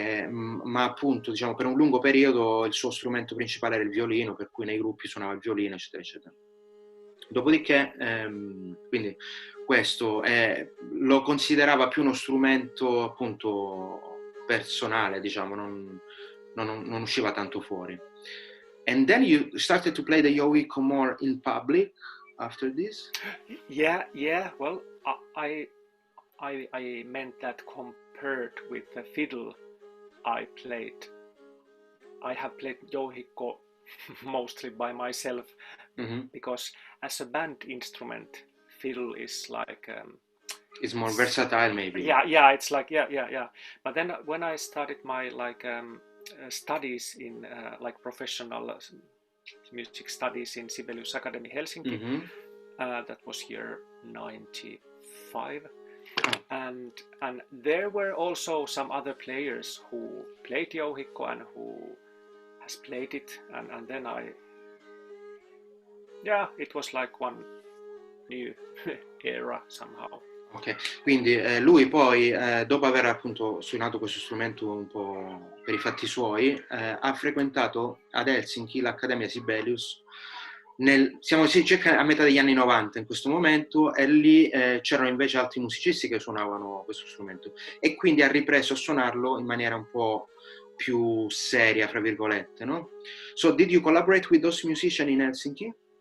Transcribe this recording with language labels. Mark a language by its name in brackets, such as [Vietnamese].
[Italian] Ma appunto, diciamo, per un lungo periodo il suo strumento principale era il violino, per cui nei gruppi suonava il violino, eccetera, eccetera. Dopodiché, quindi questo lo considerava più uno strumento appunto personale, diciamo, non usciva tanto fuori. [English] And then you started to play the jouhikko more in public after this? Yeah. Well, I meant that compared with the fiddle I have played jouhikko mostly by myself, because as a band instrument, fiddle is like it's more versatile, maybe. Yeah, it's like yeah. But then when I started my studies in like professional music studies in Sibelius Academy Helsinki, that was year 95, and there were also some other players who played jouhikko and who has played it, and then it was like one new era somehow. [Italian] Ok, quindi lui poi, dopo aver appunto suonato questo strumento un po' per i fatti suoi, ha frequentato ad Helsinki l'Accademia Sibelius, siamo circa a metà degli anni 90 in questo momento, e lì c'erano invece altri musicisti che suonavano questo strumento, e quindi ha ripreso a suonarlo in maniera un po' più seria, fra virgolette, no? [English] So, did you collaborate with those musicians in Helsinki?